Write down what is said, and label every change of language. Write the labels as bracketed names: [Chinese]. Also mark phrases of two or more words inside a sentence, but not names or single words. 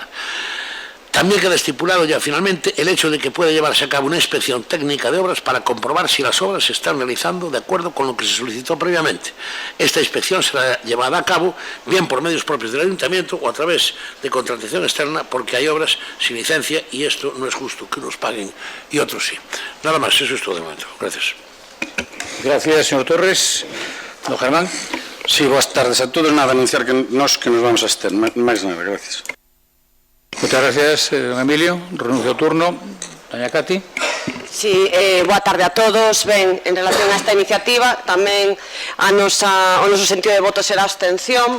[Spanish] También queda estipulado ya finalmente el hecho de que puede llevarse a cabo una inspección técnica de obras para comprobar si las obras se están realizando de acuerdo con lo que se solicitó previamente. Esta inspección será llevada a cabo bien por medios propios del ayuntamiento o a través de contratación externa, porque hay obras sin licencia y esto no es justo que unos paguen y otros sí. Nada más, eso es todo de momento. Gracias. Gracias, señor Torres. Don Germán. [Galician] Sí, boas tardes a todos. [Spanish] Nada, anunciar que nos vamos a estar. [Galician] Máis nada, gracias. [Spanish] Muchas gracias, don Emilio. [Galician] Renuncio ao turno. Doña Cati. Sí, boa tarde a todos. Ben, en relación a esta iniciativa, tamén o noso sentido de voto será abstención.